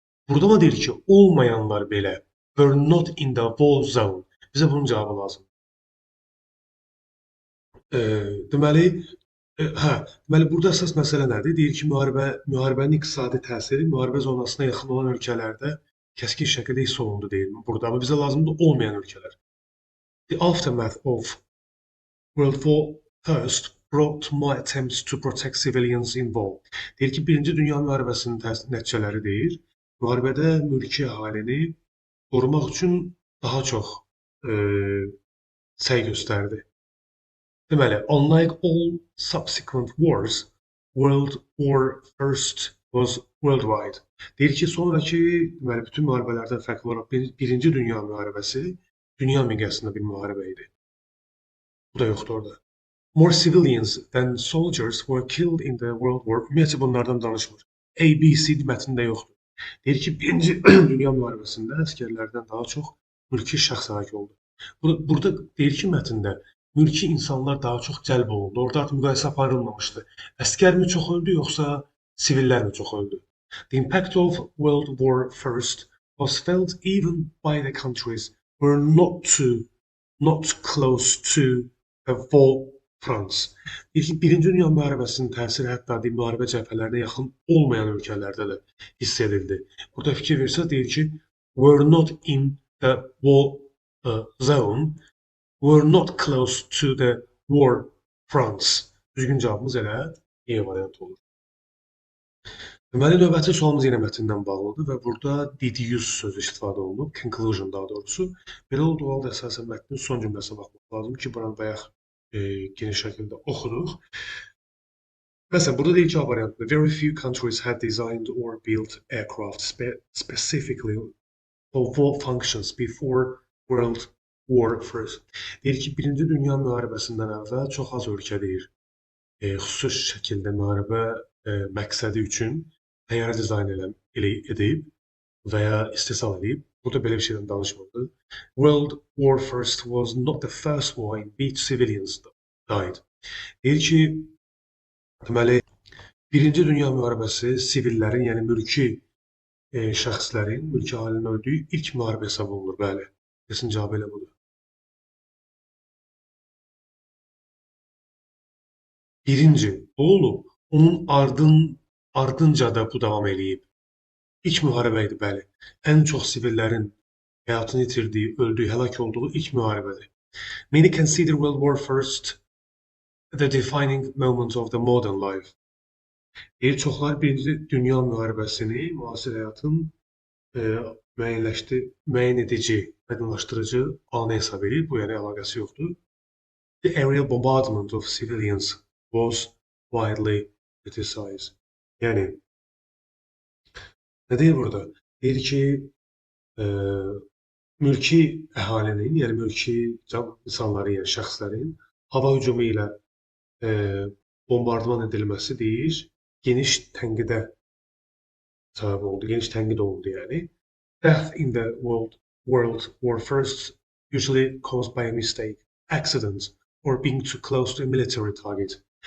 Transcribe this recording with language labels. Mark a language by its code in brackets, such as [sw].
[az] Burada mı deyir ki, olmayanlar belə [en] were not in the war zone. [az] Bizə bunun cavabı lazım. Deməli, burada əsas məsələ nədir? Deyir ki, müharibənin iqtisadi təsiri müharibə zonasına yaxın olan ölkələrdə kəskin şəkildə hiss olundu deyir burada. Amma bizə lazımdır olmayan ölkələr. [en] The aftermath of World War I brought more attempts to protect civilians involved. [az] Deyir ki, Birinci Dünya müharibəsinin nəticələri deyir. Müharibədə mülki əhalini qorumaq üçün daha çox səy göstərdi. Deməli, [en] unlike all subsequent wars, World War I was worldwide. [az] Deyir ki, sonraki bütün müharibələrdən fərqli olaraq Birinci Dünya müharibəsi dünya miqyasında bir müharibə idi. Bu da yoxdur orada. [en] More civilians than soldiers were killed in the World War. [az] Ümumiyyətlə bunlardan danışmır. ABC mətnində yoxdur. Deyir ki, Birinci Dünya müharibəsində əskərlərdən daha çox mülki şəxs həlak oldu. Burada deyir ki, mətndə mülki insanlar daha çox cəlb olundu. Orada artıq müqayisə aparılmamışdı. Əskər mi çox öldü, yoxsa sivillər mi çox öldü? [en] The impact of World War I was felt even by the countries who were not close to the war fronts. [az] Deyir ki, Birinci Dünya müharibəsinin təsiri hətta müharibə cəbhələrinə yaxın olmayan ölkələrdə də hiss edildi. Burada fikir versək, deyir ki, [en] were not in the war zone, were not close to the war fronts. [az] Düzgün cavabımız elə E variantı olur. Deməli, növbəti sualımız yenə mətndən bağlıdır və burada did use sözü istifadə olunub, conclusion daha doğrusu. Belə olduğu halda əsasən mətnin son cümləsinə baxmaq lazım ki, buranı bayaq geniş şəkildə oxuduq. Məsələn, burada deyir ki, A variantında [en] very few countries had designed or built aircraft specifically for war functions before World War first. [az] Deyir ki, Birinci Dünya müharibəsindən əvvəl çox az ölkə deyir, xüsusi şəkildə müharibə məqsədi üçün təyyarə dizayn edib və ya istehsal edib. Burada belə bir şeydən danışmırdı. [en] World War First was not the first war in which civilians died. [az] Deyir ki, deməli, Birinci Dünya müharibəsi sivillərin, yəni mülki şəxslərin, mülki əhalinin öldüyü ilk müharibə hesab olunur, bəli. Kesin cavabı elə budur. Birinci, bu olub. Onun ardınca da bu davam eləyib. İlk müharibə idi, bəli. Ən çox sivillərin həyatını itirdiyi, öldüyü, həlak olduğu ilk müharibədir. [en] Many consider World War First the defining moment of the modern life. [az] Deyir, çoxlar Birinci Dünya müharibəsini müasir həyatın müəyyən edici, aydınlaşdırıcı anı hesab edir. Bu yəni əlaqəsi yoxdur. [en] The aerial bombardment of civilians was widely criticized. [az] Yəni, nə deyir burada? Deyir ki, mülki əhalinin, yəni mülki insanların, yəni şəxslərin hava hücumu ilə bombardman edilməsi deyir, geniş tənqidə səbəb oldu, geniş tənqid oldu yəni. [en] Death in the World War First usually caused by a mistake, accident, or being too close to a military target.